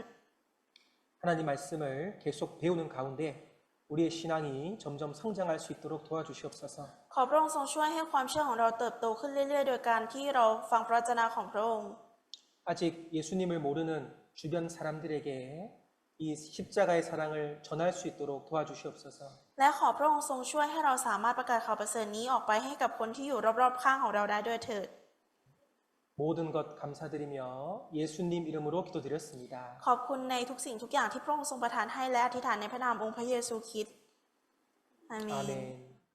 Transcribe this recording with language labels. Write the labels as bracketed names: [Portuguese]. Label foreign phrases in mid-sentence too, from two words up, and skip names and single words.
[Korean] 하나님 말씀을 계속 배우는 가운데 우리의 신앙이 점점 성장할 수 있도록 도와주시옵소서. [Thai] ขอพระองค์ทรงช่วยให้ความเชื่อของเราเติบโตขึ้นเรื่อยๆ โดยการที่เราฟังพระวจนะของพระองค์ [Korean] 아직 예수님을 모르는 주변 사람들에게 이 십자가의 사랑을 전할 수 있도록 도와주시옵소서. [Thai] และขอพระองค์ทรงช่วยให้เราสามารถประกาศข่าวประเสริฐนี้ออกไปให้กับคนที่อยู่รอบๆข้างของเราได้ด้วยเถิด [Korean] 모든 것 감사드리며 예수님 이름으로 기도드렸습니다. [Thai] ขอบคุณในทุกสิ่งทุกอย่างที่พระองค์ทรงประทานให้และอธิษฐานในพระนามองค์พระเยซูคริสต์อาเมน [Korean] 아멘.